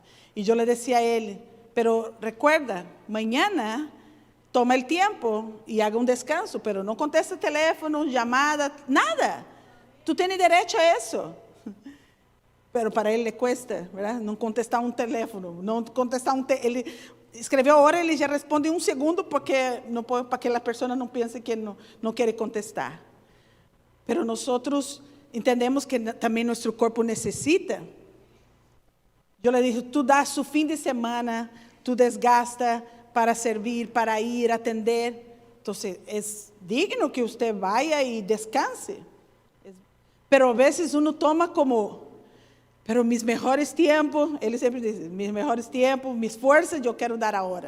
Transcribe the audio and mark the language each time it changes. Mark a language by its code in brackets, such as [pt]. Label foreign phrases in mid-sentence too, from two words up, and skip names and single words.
[es] Y yo le decía a él, pero recuerda, mañana toma el tiempo y haga un descanso, pero no conteste teléfono, llamada, nada. Tú tienes derecho a eso. Pero para ele cuesta, ¿verdad? [pt] Não contestar um teléfono, não contestar ele escreveu a hora, ele já responde em um segundo, porque não, para que a pessoa não pense que não quer contestar. [es] Pero nosotros entendemos que [pt] também nosso corpo necessita. Eu [es] le dije, [pt] tu das su fim de semana, tu desgasta, para servir, para ir, atender. [es] Entonces, es digno que usted vaya y descanse. Pero a veces uno toma como, pero mis mejores tiempos, él siempre dice, mis mejores tiempos, mis fuerzas, yo quiero dar ahora.